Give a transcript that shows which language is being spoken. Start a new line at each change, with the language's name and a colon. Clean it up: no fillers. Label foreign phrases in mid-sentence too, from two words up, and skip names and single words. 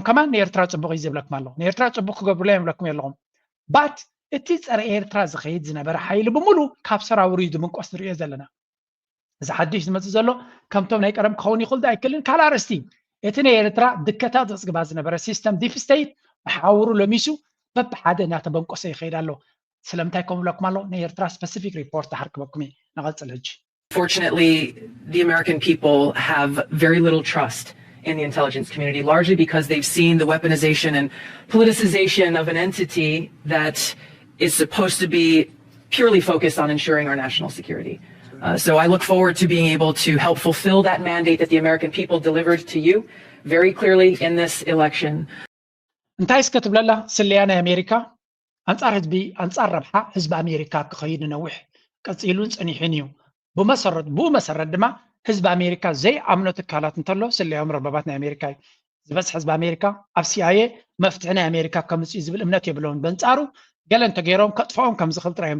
Tigrinya: ከማን ንኤርትራ ፅቡቅ እዩ ዝብለኩም ኣለኹ ንኤርትራ ፅቡቅ ክገብሩላ የብለኩም የለኹም ባት እቲ ፀረ ኤርትራ ዝኸይድ ዝነበረ ሓይሊ ብምሉ ካብ ሰራዊሩ ድምንቆስ ንሪኦ ዘለና እዚ ሓድሽ ዝመፅእ ዘሎ ከምቶም ናይ ቀደም ክኸውን ይኽእል ኣይክእልን ካልእ ኣርእስቲ እቲ ናይ ኤርትራ ድከታት ዘፅግባ ዝነበረ ሲስተም
English: deep state
Tigrinya: ብሓውሩ ለሚሱ በብሓደ እናተበንቆሰ ይኸይድ ኣሎ ስለምንታይ ከምኡ ብለኩም ኣሎ ናይ ኤርትራ
English: specific report
Tigrinya: ተሓርክበኩም እየ ንቐፅል ሕጂ
English: Fortunately, the American people have very little trust in the intelligence community, largely because they've seen the weaponization and politicization of an entity that is supposed to be purely focused on ensuring our national security. So I look forward to being able to help fulfill that mandate that the American people delivered to you very clearly in this election.
Tigrinya: እንታይ እስከትብለላ ስለያና ኣሜሪካ አንጻር ህዝቢ አንጻር ረብሓ ህዝቢ ኣሜሪካ ክኸይድ ነውሕ ቀፂሉን ፀኒሕን እዩ ብመሰረት ድማ ህዝቢ ኣሜሪካ ዘይኣምኖ ትካላት እንተሎ ስለያም ረበባት ናይ ኣሜሪካ እዩ ዝበፅሕ ህዝቢ ኣሜሪካ ኣብ CIA መፍትሒ ናይ ኣሜሪካ ከምፅኡ ዝብል እምነት የብለውን በንጻሩ ገለ እንተገይሮም ከጥፍኦም ከም ዝኽእል ጥራዮም